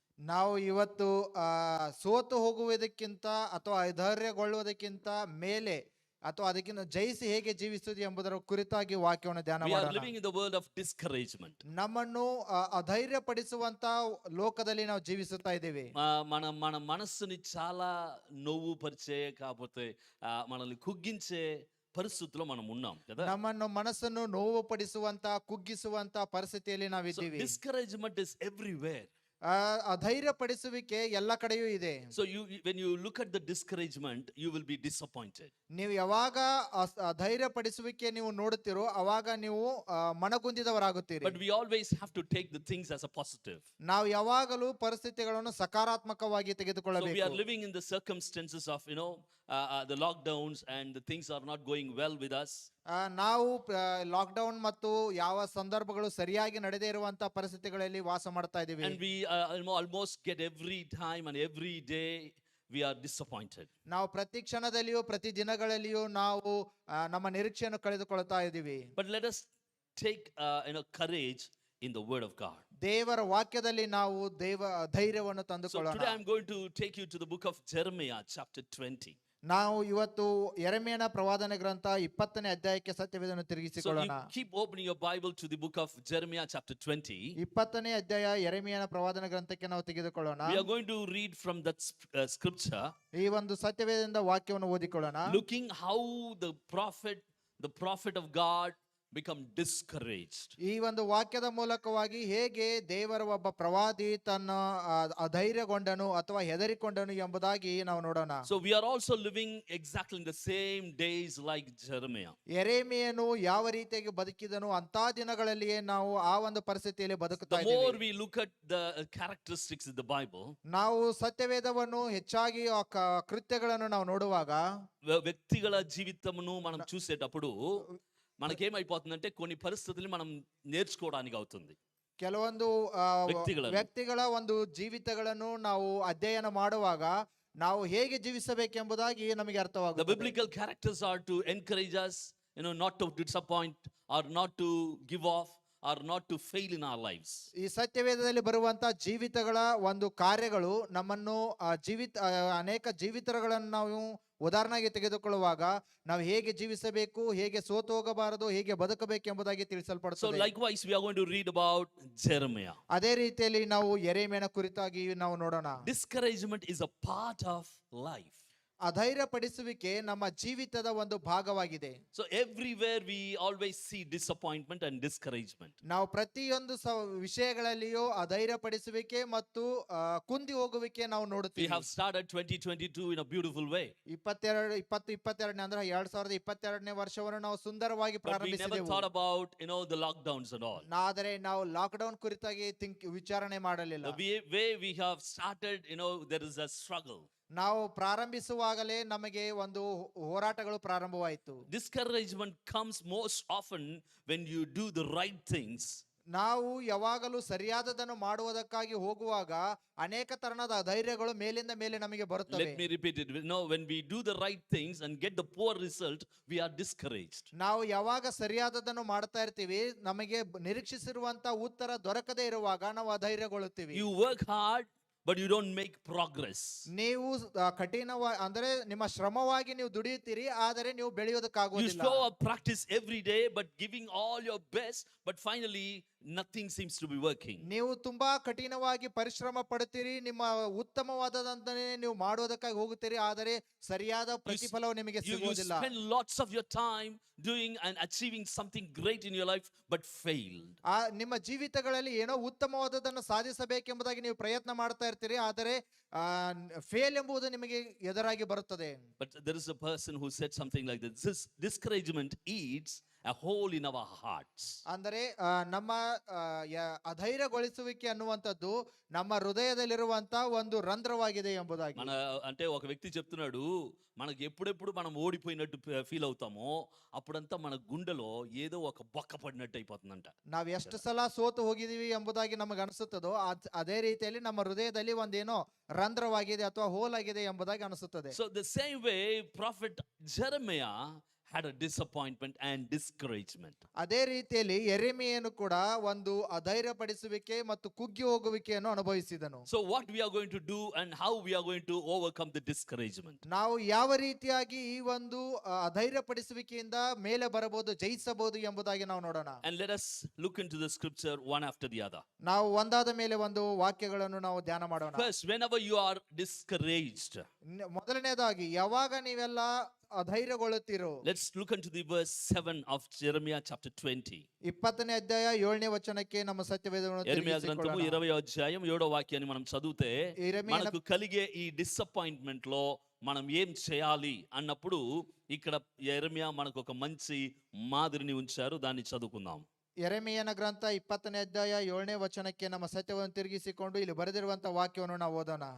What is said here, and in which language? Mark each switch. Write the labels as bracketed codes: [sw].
[kn] ನಾವು ಇವತ್ತು ಸೋತು ಹೋಗುವುದಕ್ಕಿಂತ ಅಥವಾ ಅಧೈರ್ಯಗೊಳ್ಳುವುದಕ್ಕಿಂತ ಮೇಲೆ ಅಥವಾ ಅದಕ್ಕಿಂತ ಜಯಿಸಿ ಹೇಗೆ ಜೀವಿಸುವುದು ಎಂಬುದರ ಕುರಿತಾಗಿ ವಾಕ್ಯವನ್ನು ಧ್ಯಾನ [en] We are [kn] ಮಾಡೋಣ. [en] living in the world of discouragement. [kn] ನಮ್ಮನ್ನು ಅಧೈರ್ಯಪಡಿಸುವಂತ లోకದಲ್ಲಿ ನಾವು ಜೀವಿಸುತ್ತಾ ಇದ್ದೀವಿ. [te] మన మనస్సుని చాలా నవ్వు పరిచే కాకపోతే మనల్ని కుగ్గించే పరిస్థితిలో మనం ఉన్నాం కదా. [kn] ನಮ್ಮನ್ನು ಮನಸ್ಸನ್ನು ನೋವು ಪಡಿಸುವಂತ ಕುಗ್ಗಿಸುವಂತ ಪರಿಸ್ಥಿತಿಯಲ್ಲಿ ನಾವಿದ್ದೀವಿ. [en] Discouragement is everywhere. [kn] ಅಧೈರ್ಯಪಡಿಸುವಿಕೆ ಎಲ್ಲ ಕಡೆಯೂ ಇದೆ. [en] So when you look at the discouragement, you will be disappointed. [kn] ನೀವು ಯಾವಾಗ ಅಧೈರ್ಯಪಡಿಸುವಿಕೆ ನೀವು ನೋಡುತ್ತೀರೋ ಅವಾಗ ನೀವು ಮನಗುಂದಿದವರಾಗುತ್ತೀರಿ. [en] But we always have to take the things as a positive. [kn] ನಾವು ಯಾವಾಗಲೂ ಪರಿಸ್ಥಿತಿಗಳನ್ನು ಸಕಾರಾತ್ಮಕವಾಗಿ [en] So we are [kn] ತೆಗೆದುಕೊಳ್ಳಬೇಕು. [en] living in the circumstances of the lockdowns, and the things are not going well with us. [kn] ನಾವು ಲಾಕ್ಡೌನ್ ಮತ್ತು ಯಾವ ಸಂದರ್ಭಗಳು ಸರಿಯಾಗಿ ನಡೆದೇ ಇರುವಂತ ಪರಿಸ್ಥಿತಿಗಳಲ್ಲಿ ವಾಸ ಮಾಡ್ತಾ ಇದ್ದೀವಿ. [en] And we almost get every time and every day we are disappointed. [kn] ನಾವು ಪ್ರತಿ ಕ್ಷಣದಲ್ಲಿಯೂ ಪ್ರತಿ ದಿನಗಳಲ್ಲಿಯೂ ನಾವು ನಮ್ಮ ನಿರೀಕ್ಷೆಯನ್ನು ಕಳೆದುಕೊಳ್ತಾ ಇದ್ದೀವಿ. [en] But let us take courage in the word of God. [kn] ದೇವರ ವಾಕ್ಯದಲ್ಲಿ ನಾವು ಧೈರ್ಯವನ್ನು [en] So [kn] ತಂದುಕೊಳ್ಳೋಣ. [en] today I'm going to take you to the book of Jeremiah chapter 20. [kn] ನಾವು ಇವತ್ತು ಯೆರೆಮೀಯನ ಪ್ರವಾದನೆ ಗ್ರಂಥ 20ನೇ ಅಧ್ಯಾಯಕ್ಕೆ ಸತ್ಯವೇದವನ್ನು [en] So [kn] ತಿರುಗಿಸಿಕೊಳ್ಳೋಣ. [en] you keep opening your Bible to the book of Jeremiah chapter 20. [kn] 20ನೇ ಅಧ್ಯಾಯ ಯೆರೆಮೀಯನ ಪ್ರವಾದನ ಗ್ರಂಥಕ್ಕೆ ನಾವು ತೆಗೆದುಕೊಳ್ಳೋಣ. [en] We are going to read from that scripture, [kn] ಈ ಒಂದು ಸತ್ಯವೇದದಿಂದ ವಾಕ್ಯವನ್ನು ಓದಿಕೊಳ್ಳೋಣ. [en] looking how the prophet of God become discouraged. [kn] ಈ ಒಂದು ವಾಕ್ಯದ ಮೂಲಕವಾಗಿ ಹೇಗೆ ದೇವರ ಒಬ್ಬ ಪ್ರವಾದಿ ತನ್ನ ಅಧೈರ್ಯಗೊಂಡನು ಅಥವಾ ಹೆದರಿಕೊಂಡನು ಎಂಬುದಾಗಿ ನಾವು ನೋಡೋಣ. [en] So we are also living exactly in the same days like Jeremiah. [kn] ಯೆರೆಮೀಯನು ಯಾವ ರೀತಿಯಾಗಿ ಬದುಕಿದನು ಅಂತ ದಿನಗಳಲ್ಲಿಯೇ ನಾವು ಆ ಒಂದು ಪರಿಸ್ಥಿತಿಯಲ್ಲಿ ಬದುಕುತ್ತಾ [en] The more [kn] ಇದ್ದೀವಿ. [en] we look at the characteristics in the Bible, [kn] ನಾವು ಸತ್ಯವೇದವನ್ನು ಹೆಚ್ಚಾಗಿ ಆ ಕೃತ್ಯಗಳನ್ನು ನಾವು ನೋಡುವಾಗ [te] వ్యక్తిగల జీవితమును మనం చూసేటప్పుడు మనకేమైపోతుందంటే కొన్ని పరిస్థితులు మనం నేర్చుకోవడానికి అవుతుంది. [kn] ಕೆಲವೊಂದು ವ್ಯಕ್ತಿಗಳ ಒಂದು ಜೀವಿತಗಳನ್ನು ನಾವು ಅಧ್ಯಯನ ಮಾಡುವಾಗ ನಾವು ಹೇಗೆ ಜೀವಿಸಬೇಕೆಂಬುದಾಗಿ ನಮಗೆ [en] The [kn] ಅರ್ಥವಾಗುತ್ತದೆ. [en] biblical characters are to encourage us, not to disappoint or not to give off or not to fail in our lives. [kn] ಈ ಸತ್ಯವೇದದಲ್ಲಿ ಬರುವಂತ ಜೀವಿತಗಳ ಒಂದು ಕಾರ್ಯಗಳು ನಮ್ಮನ್ನು ಅನೇಕ ಜೀವಿತಗಳನ್ನು ನಾವು ಉದಾಹರಣೆಗೆ ತೆಗೆದುಕೊಳ್ಳುವಾಗ ನಾವು ಹೇಗೆ ಜೀವಿಸಬೇಕು, ಹೇಗೆ ಸೋತು ಹೋಗಬಾರದು, ಹೇಗೆ ಬದುಕಬೇಕು ಎಂಬುದಾಗಿ [en] So [kn] ತಿಳಿಸಲ್ಪಡುತ್ತದೆ. [en] likewise we are going to read about Jeremiah. [kn] ಅದೇ ರೀತಿಯಲ್ಲಿ ನಾವು ಯೆರೆಮೀಯನ ಕುರಿತಾಗಿ ನಾವು ನೋಡೋಣ. [en] Discouragement is a part of life. [kn] ಅಧೈರ್ಯಪಡಿಸುವಿಕೆ ನಮ್ಮ ಜೀವಿತದ ಒಂದು ಭಾಗವಾಗಿದೆ. [en] So everywhere we always see disappointment and discouragement. [kn] ನಾವು ಪ್ರತಿಯೊಂದು ವಿಷಯಗಳಲ್ಲಿಯೂ ಅಧೈರ್ಯಪಡಿಸುವಿಕೆ ಮತ್ತು ಕುಂದಿ ಹೋಗುವಿಕೆ ನಾವು [en] We [kn] ನೋಡುತ್ತೀವಿ. [en] have started 2022 in a beautiful way, [kn] 22 ಅಂದ್ರೆ 2022ನೇ ವರ್ಷವನ್ನು ನಾವು ಸುಂದರವಾಗಿ [en] but we never [kn] ಪ್ರಾರಂಭಿಸಿದೆವು. [en] thought about the lockdowns and all. [kn] ಆದರೆ ನಾವು ಲಾಕ್ಡೌನ್ ಕುರಿತಾಗಿ ವಿಚಾರಣೆ ಮಾಡಲಿಲ್ಲ. [en] The way we have started, there is a struggle. [kn] ನಾವು ಪ್ರಾರಂಭಿಸುವಾಗಲೇ ನಮಗೆ ಒಂದು ಹೋರಾಟಗಳು ಪ್ರಾರಂಭವಾಯಿತು. [en] Discouragement comes most often when you do the right things. [kn] ನಾವು ಯಾವಾಗಲೂ ಸರಿಯಾದದನ್ನು ಮಾಡುವುದಕ್ಕಾಗಿ ಹೋಗುವಾಗ ಅನೇಕ ತರಹದ ಅಧೈರ್ಯಗಳು ಮೇಲಿಂದ ಮೇಲೆ ನಮಗೆ ಬರುತ್ತವೆ. [en] Let me repeat it. When we do the right things and get the poor result, we are discouraged. [kn] ನಾವು ಯಾವಾಗ ಸರಿಯಾದದನ್ನು ಮಾಡ್ತಾ ಇರ್ತೀವಿ, ನಮಗೆ ನಿರೀಕ್ಷಿಸಿರುವಂತ ಉತ್ತರ ದೊರಕದೇ ಇರುವಾಗ ನಾವು ಅಧೈರ್ಯಗೊಳ್ಳುತ್ತೀವಿ. [en] You work hard, but you don't make progress. [kn] ನೀವು ಕಠಿಣವಾಗಿ ಅಂದ್ರೆ ನಿಮ್ಮ ಶ್ರಮವಾಗಿ ನೀವು ದುಡಿಯುತ್ತೀರಿ, ಆದರೆ ನೀವು [en] You [kn] ಬೆಳೆಯೋದಕ್ಕಾಗೋದಿಲ್ಲ. [en] show up practice every day, but giving all your best, but finally nothing seems to be working. [kn] ನೀವು ತುಂಬಾ ಕಠಿಣವಾಗಿ ಪರಿಶ್ರಮ ಪಡುತ್ತೀರಿ, ನಿಮ್ಮ ಉತ್ತಮವಾದದಂತನೇ ನೀವು ಮಾಡೋದಕ್ಕಾಗಿ ಹೋಗುತ್ತೀರಿ, ಆದರೆ ಸರಿಯಾದ ಪ್ರತಿಫಲವು ನಿಮಗೆ [en] You [kn] ಸಿಗುವುದಿಲ್ಲ. [en] spend lots of your time doing and achieving something great in your life, but failed. [kn] ನಿಮ್ಮ ಜೀವಿತಗಳಲ್ಲಿ ಏನೋ ಉತ್ತಮವಾದದನ್ನು ಸಾಧಿಸಬೇಕೆಂಬುದಾಗಿ ನೀವು ಪ್ರಯತ್ನ ಮಾಡ್ತಾ ಇರ್ತೀರಿ, ಆದರೆ ಫೇಲ್ ಎಂಬುದು ನಿಮಗೆ ಎದುರಾಗಿ ಬರುತ್ತದೆ. [en] But there is a person who said something like this: this discouragement eats a hole in our hearts. [kn] ಅಂದರೆ ನಮ್ಮ ಅಧೈರ್ಯಗೊಳಿಸುವಿಕೆ ಅನ್ನುವಂಥದ್ದು ನಮ್ಮ హృదయದಲ್ಲಿರುವಂತ ಒಂದು రంధ్రವಾಗಿದೆ ಎಂಬುದಾಗಿ. [te] అంటే ఒక వ్యక్తి చెప్తున్నాడు, మనకు ఎప్పుడెప్పుడు మనం ఓడిపోయినట్టు ఫీల్ అవుతామో అప్పుడంతా మన గుండెలో ఏదో ఒక బొక్క పడినట్టు అయిపోతుందంట. [kn] ನಾವು ಎಷ್ಟು ಸಲ ಸೋತು ಹೋಗಿದೀವಿ ಎಂಬುದಾಗಿ ನಮಗೆ ಅನಿಸುತ್ತದೋ ಅದೇ ರೀತಿಯಲ್ಲಿ ನಮ್ಮ ಹೃದಯದಲ್ಲಿ ಒಂದೇನೋ ರಂಧ್ರವಾಗಿದೆ ಅಥವಾ ಹೋಲಾಗಿದೆ ಎಂಬುದಾಗಿ ಅನಿಸುತ್ತದೆ. [en] So the same way prophet Jeremiah had a disappointment and discouragement. [kn] ಅದೇ ರೀತಿಯಲ್ಲಿ ಯೆರೆಮೀಯನು ಕೂಡ ಒಂದು ಅಧೈರ್ಯಪಡಿಸುವಿಕೆ ಮತ್ತು ಕುಗ್ಗಿ ಹೋಗುವಿಕೆಯನ್ನು ಅನುಭವಿಸಿದನು. [en] So what we are going to do and how we are going to overcome the discouragement? [kn] ನಾವು ಯಾವ ರೀತಿಯಾಗಿ ಈ ಒಂದು ಅಧೈರ್ಯಪಡಿಸುವಿಕೆಯಿಂದ ಮೇಲೆ ಬರಬಹುದು, ಜಯಿಸಬಹುದು ಎಂಬುದಾಗಿ ನಾವು ನೋಡೋಣ. [en] And let us look into the scripture one after the other. [kn] ನಾವು ಒಂದಾದ ಮೇಲೆ ಒಂದು ವಾಕ್ಯಗಳನ್ನು ನಾವು ಧ್ಯಾನ ಮಾಡೋಣ. [en] First, whenever you are discouraged, [kn] ಮೊದಲನೇದಾಗಿ ಯಾವಾಗ ನೀವೆಲ್ಲ ಅಧೈರ್ಯಗೊಳ್ಳುತ್ತೀರೋ, [en] let's look into the verse 7 of Jeremiah chapter 20. [kn] 20ನೇ ಅಧ್ಯಾಯ 7ನೇ వచనಕ್ಕೆ ನಮ್ಮ ಸತ್ಯವೇದವನ್ನು [te] యెరెమీయా గ్రంథము 20వ అధ్యాయం 7వ వాక్యాన్ని మనం చదివితే యెరెమీయా మనకు కలిగే ఈ డిసప్పాయింట్మెంట్ లో మనం ఏం చేయాలి అన్నప్పుడు ఇక్కడ యెరెమీయా మనకు ఒక మంచి మాదిరిని ఉంచారు, దాన్ని చదువుకుందాం. [kn] ಯೆರೆಮೀಯನ ಗ್ರಂಥ 20ನೇ ಅಧ್ಯಾಯ 7ನೇ ವಚನಕ್ಕೆ ನಮ್ಮ ಸತ್ಯವನ್ನು ತಿರುಗಿಸಿಕೊಂಡು ಇಲ್ಲಿ ಬರೆದಿರುವಂತ ವಾಕ್ಯವನ್ನು ನಾವು ಓದೋಣ.